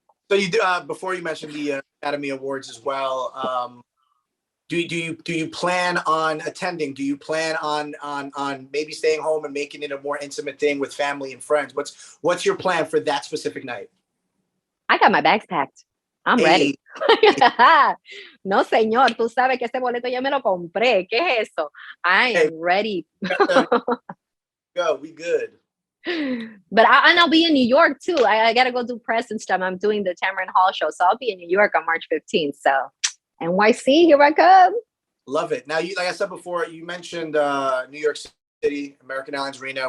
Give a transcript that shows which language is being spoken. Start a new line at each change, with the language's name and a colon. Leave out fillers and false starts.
English: So you do, before you mentioned the Academy Awards as well. Do you plan on attending? Do you plan on maybe staying home and making it a more intimate thing with family and friends? What's your plan for that specific night? I got my bags packed. I'm ready.
Spanish: No, señor, tú sabes que ese boleto ya me lo compré. ¿Qué es eso?
English: I am ready. Go, we good. But and I'll be in New York too. I got to go do press and stuff. I'm doing the Tamron Hall show. So I'll be in New York on March 15th. So NYC, here I come. Love it. Now, you, like I said before, you mentioned New York City, American Airlines Arena.